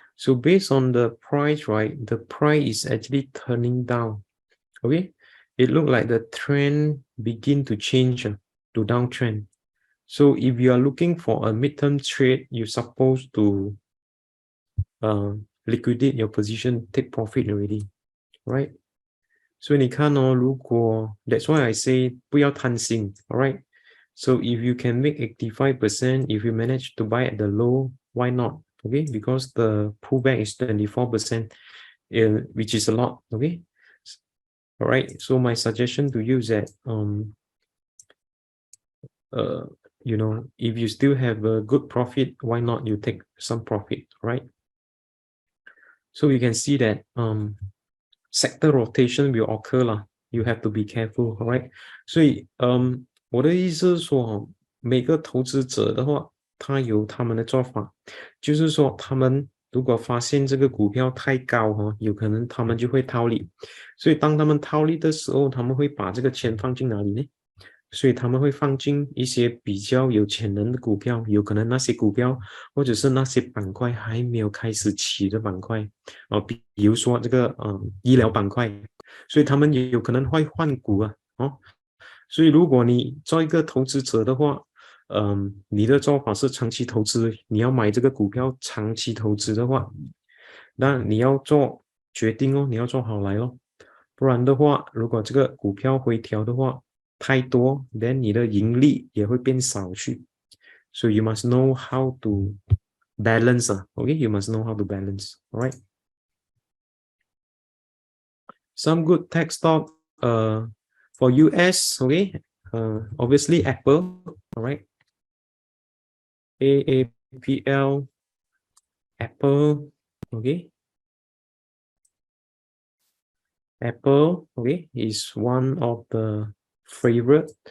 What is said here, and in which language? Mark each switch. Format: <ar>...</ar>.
<en>So based on the price, right? The price is actually turning down. Okay. It looked like the trend begin to change to downtrend. So if you are looking for a midterm trade, you're supposed to liquidate your position, take profit already, right?</en> <zh>所以你看哦，如果</zh> <en>that's why I say</en> <zh>不要贪心 alright?</zh> <en>So if you can make 85%, if you manage to buy at the low, why not? Okay, because the pullback is 24%, which is a lot. Okay, alright. So my suggestion to you is that you know, if you still have a good profit, why not you take some profit, right? So you can see that sector rotation will occur lah. You have to be careful, right?</en> <zh>所以我的意思是说，每个投资者的话，他有他们的做法，就是说他们如果发现这个股票太高哈，有可能他们就会套利。所以当他们套利的时候，他们会把这个钱放进哪里呢？所以他们会放进一些比较有潜能的股票，有可能那些股票或者是那些板块还没有开始起的板块，比如说这个医疗板块，所以他们也有可能会换股啊，所以如果你做一个投资者的话，你的做法是长期投资，你要买这个股票长期投资的话，那你要做决定哦，你要做好来哦，不然的话，如果这个股票回调的话，太多</zh> <en>then</en> <zh>你的盈利也会变少去</zh> <en>so you must know how to balance</en> <zh>okay, you must know how to balance.</zh> <en>All right, some good tech stock for US, okay, obviously Apple, all right, AAPL, Apple, okay, Apple, okay, is one of the favorite.</en>